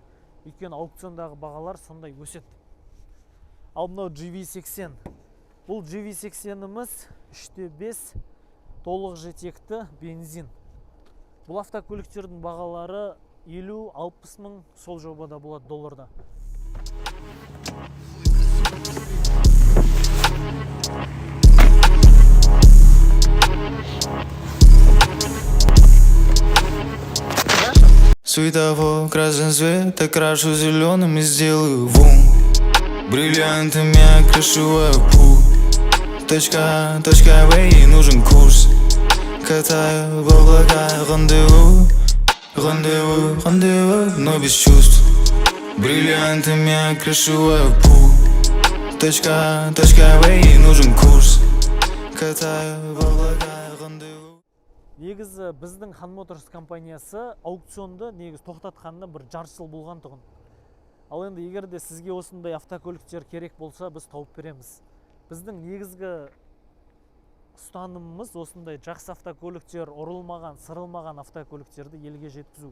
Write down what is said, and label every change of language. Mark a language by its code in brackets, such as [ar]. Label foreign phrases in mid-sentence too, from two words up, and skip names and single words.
[kk] Өйткені аукциондағы бағалар сондай өседі. Ал мынау GV80. Бұл GV80-іміз 3/5 толық жетекті бензин. Бұл автокөліктердің бағалары 50-60 мың сол жобада болады долларда. [ru] Светофор, красный свет, окрашу зеленым и сделаю вум. Бриллиантами окрашиваю путь. Точка В, нужен курс. Катаю в облаках, рандеву, но без чувств. Бриллиантами окрашиваю путь. Точка В, нужен курс. Катаю в облаках, рандеву. [kk] Негізі біздің Хан Моторс компаниясы аукционды негіз тоқтатқанына бір жарты жыл болған тұғын. Ал енді егерде сізге осындай автокөліктер керек болса, біз тауып береміз. Біздің негізгі ұстанымымыз осындай жақсы автокөліктер, ұрылмаған, сырылмаған автокөліктерді елге жеткізу.